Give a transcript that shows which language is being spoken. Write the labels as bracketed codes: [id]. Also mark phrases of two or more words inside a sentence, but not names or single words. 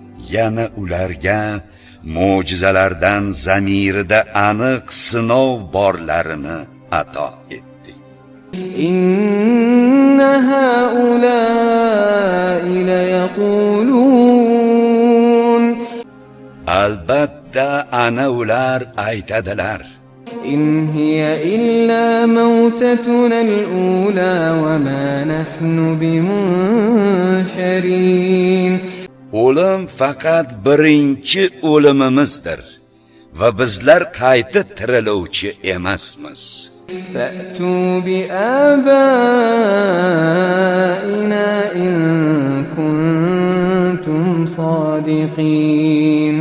[uz] yana ularga mo'jizalardan zamirida aniq sinov borlarini ato etdik. [ar] إن هؤلاء ليقولون, [uz] albatta ana ular aytadilar: [ar] إن هي إلا موتتنا الأولى وما نحن بمنشرين. [uz] O'lim faqat birinchi o'limimizdir va bizlar qayta tiriluvchi emasmiz. [ar] فأتوا بآبائنا إن كنتم صادقين.